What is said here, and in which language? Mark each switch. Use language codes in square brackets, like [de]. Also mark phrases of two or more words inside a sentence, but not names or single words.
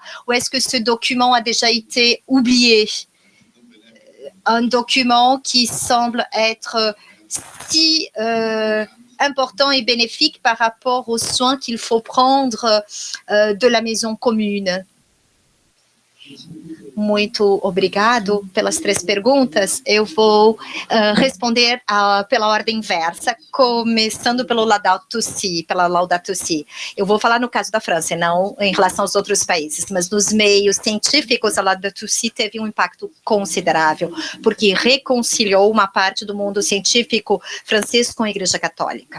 [fr] Ou est-ce que ce document a déjà été oublié? Un document qui semble être si important et bénéfique par rapport aux soins qu'il faut prendre de la maison commune. [pt] Muito obrigado pelas 3 perguntas. Eu vou responder pela ordem inversa, começando pelo Laudato Si, pela Laudato Si. Eu vou falar no caso da França, não em relação aos outros países, mas nos meios científicos, a Laudato Si teve um impacto considerável, porque reconciliou uma parte do mundo científico francês com a Igreja Católica.